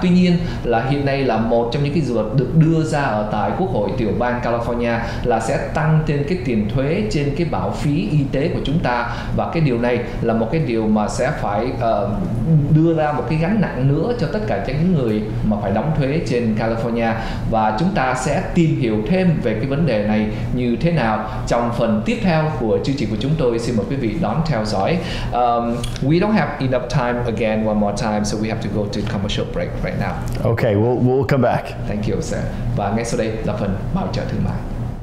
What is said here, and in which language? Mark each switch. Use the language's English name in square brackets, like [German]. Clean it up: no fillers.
[Vietnamese] Tuy nhiên là hiện nay là một trong những cái dự luật được đưa ra ở tại Quốc hội tiểu bang California là sẽ tăng thêm cái tiền thuế trên cái bảo phí y tế của chúng ta, và cái điều này là một cái điều mà sẽ phải đưa ra một cái gánh nặng nữa cho tất cả những người mà phải đóng thuế trên California, và chúng ta sẽ tìm hiểu thêm về cái vấn đề này như thế nào trong phần tiếp theo của chương trình của chúng tôi. Xin mời quý vị đón theo dõi. [English] We don't have enough time again one more time, so we have to go to commercial break right now. Okay, we'll come back. Thank you, sir. [Vietnamese] Và ngay sau đây là phần bảo trợ thương mại.